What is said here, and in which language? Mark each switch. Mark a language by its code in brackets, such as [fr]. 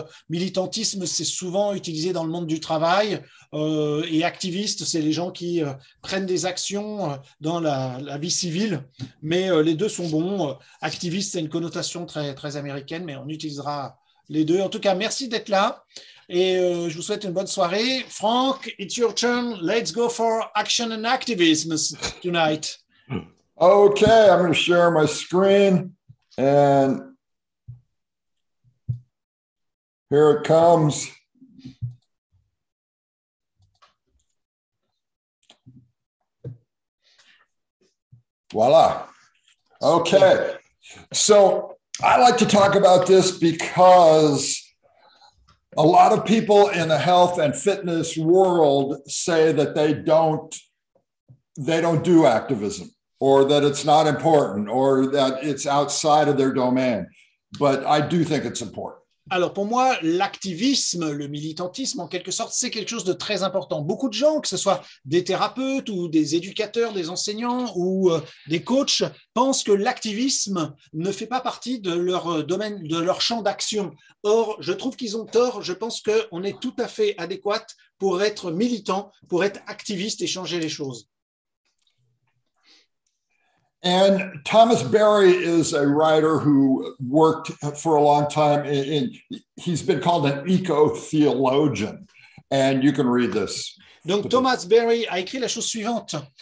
[fr] Militantisme, c'est souvent utilisé dans le monde du travail et activiste, c'est les gens qui prennent des actions dans la vie civile, mais les deux sont bons. Activiste, c'est une connotation très, très américaine, mais on utilisera les deux. En tout cas, merci d'être là. Et je vous souhaite une bonne soirée. [en] Frank, it's your turn. Let's go for action and activism tonight. Okay, I'm going to share my screen. And here it comes. Voila. Okay. So I like to talk about this because a lot of people in the health and fitness world say that they don't do activism, or that it's not important, or that it's outside of their domain. But I do think it's important. [fr] Alors pour moi, l'activisme, le militantisme, en quelque sorte, c'est quelque chose de très important. Beaucoup de gens, que ce soit des thérapeutes ou des éducateurs, des enseignants ou des coachs, pensent que l'activisme ne fait pas partie de leur domaine, de leur champ d'action. Or, je trouve qu'ils ont tort. Je pense qu'on est tout à fait adéquat pour être militant, pour être activiste et changer les choses. [en] And Thomas Berry is a writer who worked for a long time he's been called an eco-theologian. And you can read this. [fr] Donc, Thomas Berry a écrit la chose suivante.